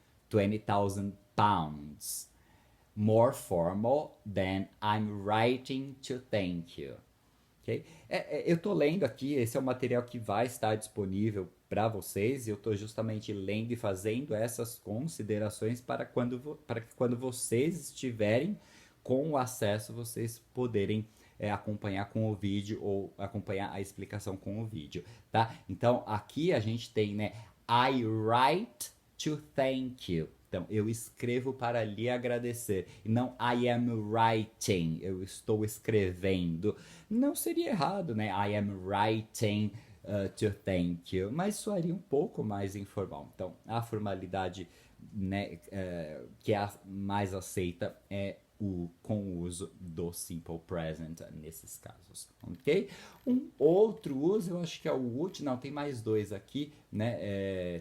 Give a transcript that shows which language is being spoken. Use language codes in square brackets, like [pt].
[en] 20,000 pounds. More formal than I'm writing to thank you. Okay? [pt] Eu estou lendo aqui, esse é o material que vai estar disponível para vocês, e eu estou justamente lendo e fazendo essas considerações para que quando vocês estiverem com o acesso, vocês poderem acompanhar com o vídeo ou acompanhar a explicação com o vídeo, tá? Então, aqui a gente tem, né, [en] I write to thank you. [pt] Então, eu escrevo para lhe agradecer. E não [en] I am writing, [pt] eu estou escrevendo. Não seria errado, né? [en] I am writing to thank you. [pt] Mas soaria um pouco mais informal. Então, a formalidade, né, que é a mais aceita com o uso do simple present nesses casos, ok? Um outro uso, eu acho que é o último, não, tem mais dois aqui, né?